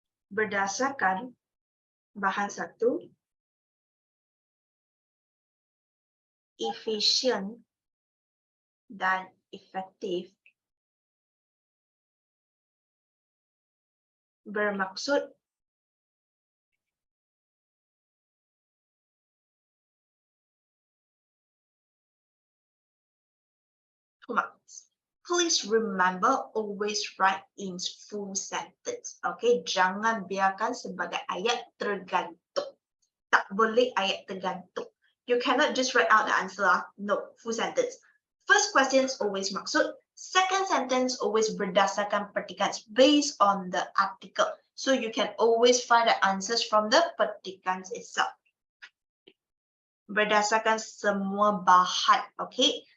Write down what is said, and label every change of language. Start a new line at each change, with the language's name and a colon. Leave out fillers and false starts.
Malay: Berdasarkan bahan satu, efisien dan efektif, bermaksud marks.
English: Please remember, always write in full sentence.
Malay: Okay, jangan biarkan sebagai ayat tergantung. Tak boleh ayat tergantung.
English: You cannot just write out the answer. No, full sentence. First question is always maksud. Second sentence always
Malay: berdasarkan petikan,
English: based on the article. So you can always find the answers from the petikan itself.
Malay: Berdasarkan semua bahan.
English: Okay,